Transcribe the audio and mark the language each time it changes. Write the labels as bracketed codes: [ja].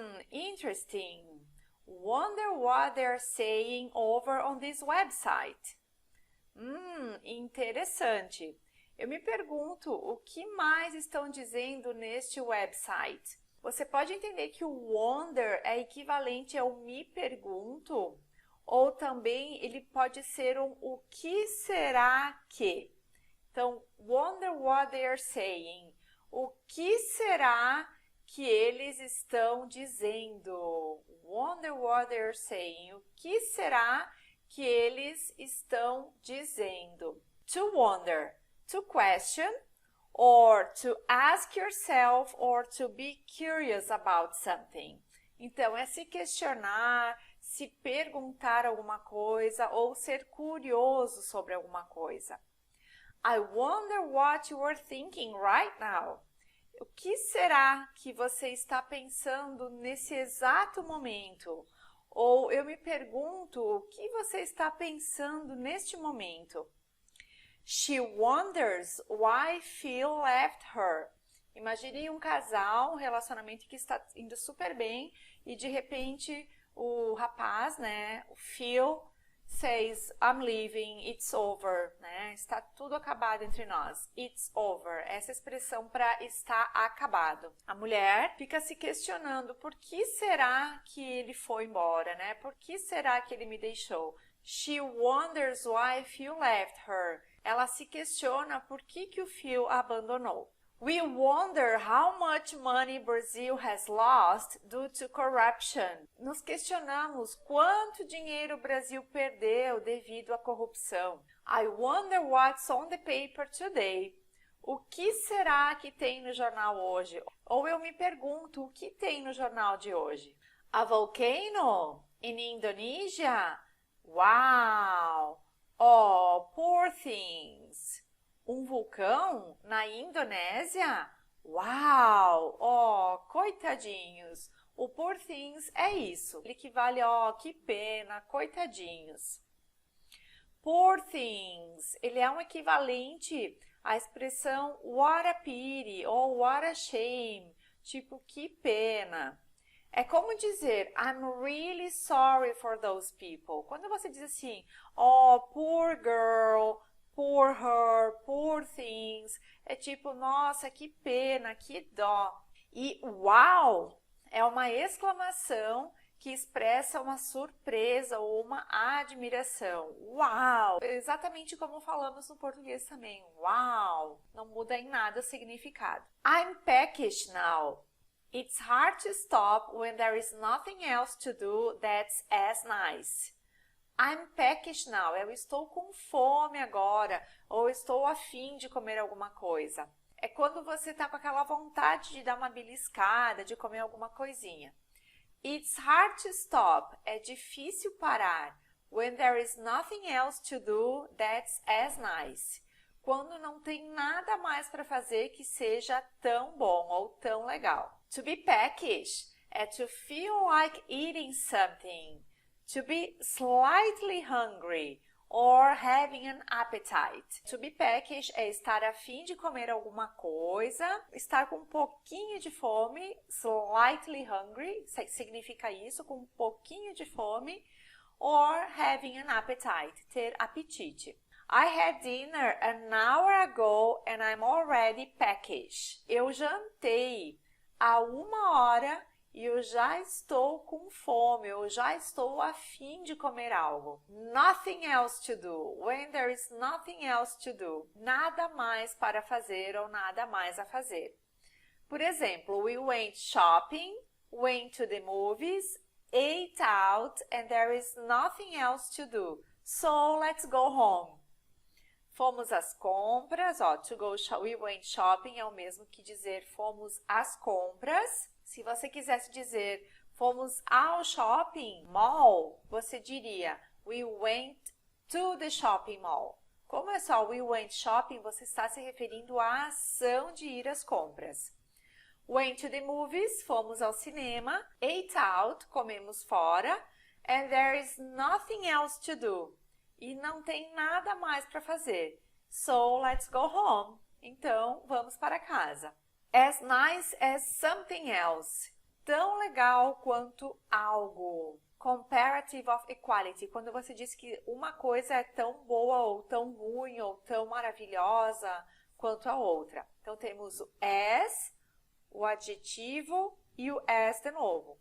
[en] Interesting. Wonder what they're saying over on this website. [pt] Interessante. Eu me pergunto o que mais estão dizendo neste website. Você pode entender que o wonder é equivalente ao me pergunto, ou também ele pode ser o que será que. [en] Então, wonder what they're saying. [pt] O que será que eles estão dizendo? [en] Wonder what they're saying. [pt] O que será que eles estão dizendo? [en] To wonder, to question, or to ask yourself, or to be curious about something. [pt] Então, é se questionar, se perguntar alguma coisa, ou ser curioso sobre alguma coisa. [en] I wonder what you are thinking right now. [pt] O que será que você está pensando nesse exato momento? Ou eu me pergunto o que você está pensando neste momento? [en] She wonders why Phil left her. [pt] Imagine um casal, um relacionamento que está indo super bem e de repente o rapaz, né, o Phil, [en] says, I'm leaving, it's over, [pt] né? Está tudo acabado entre nós. [en] It's over, [pt] essa expressão para estar acabado. A mulher fica se questionando por que será que ele foi embora, né? Por que será que ele me deixou? [en] She wonders why Phil left her. [pt] Ela se questiona por que o Phil a abandonou. [en] We wonder how much money Brazil has lost due to corruption. [pt] Nos questionamos quanto dinheiro o Brasil perdeu devido à corrupção. [en] I wonder what's on the paper today. [pt] O que será que tem no jornal hoje? Ou eu me pergunto, o que tem no jornal de hoje? [en] A volcano in Indonesia? Wow! Oh, poor things! [pt] Um vulcão na Indonésia? Uau! Oh, coitadinhos! O poor things é isso. Ele equivale a que pena, coitadinhos. [en] Poor things, [pt] ele é um equivalente à expressão [en] what a pity [pt] ou [en] what a shame, [pt] tipo que pena. É como dizer [en] I'm really sorry for those people. [pt] Quando você diz assim, [en] oh, poor girl, poor her, poor things, [pt] é tipo, nossa, que pena, que dó. E wow é uma exclamação que expressa uma surpresa ou uma admiração. Uau! Exatamente como falamos no português também. Uau! Não muda em nada o significado. [en] I'm peckish now. It's hard to stop when there is nothing else to do that's as nice. I'm peckish now. [pt] Eu estou com fome agora, ou estou a fim de comer alguma coisa. É quando você está com aquela vontade de dar uma beliscada, de comer alguma coisinha. [en] It's hard to stop. [pt] É difícil parar. [en] When there is nothing else to do that's as nice. [pt] Quando não tem nada mais para fazer que seja tão bom ou tão legal. [en] To be peckish é to feel like eating something. To be slightly hungry or having an appetite. [pt] To be peckish é estar a fim de comer alguma coisa, estar com um pouquinho de fome, [en] slightly hungry, [pt] significa isso, com um pouquinho de fome, [en] or having an appetite, [pt] ter apetite. [en] I had dinner an hour ago and I'm already peckish. [pt] Eu jantei há 1 hora e eu já estou com fome, eu já estou a fim de comer algo. [en] Nothing else to do. When there is nothing else to do. [pt] Nada mais para fazer ou nada mais a fazer. Por exemplo, [en] we went shopping, went to the movies, ate out, and there is nothing else to do. So let's go home. [pt] Fomos às compras, ó, [en] we went shopping [pt] é o mesmo que dizer fomos às compras. Se você quisesse dizer fomos ao shopping mall, você diria [en] We went to the shopping mall. [pt] Como é só [en] we went shopping, [pt] você está se referindo à ação de ir às compras. [en] Went to the movies, [pt] fomos ao cinema. [en] Ate out, [pt] comemos fora. [en] And there is nothing else to do. [pt] E não tem nada mais para fazer. [en] So, let's go home. [pt] Então, vamos para casa. [en] As nice as something else. [pt] Tão legal quanto algo. [en] Comparative of equality. [pt] Quando você diz que uma coisa é tão boa ou tão ruim ou tão maravilhosa quanto a outra. Então, temos o as, o adjetivo e o as de novo.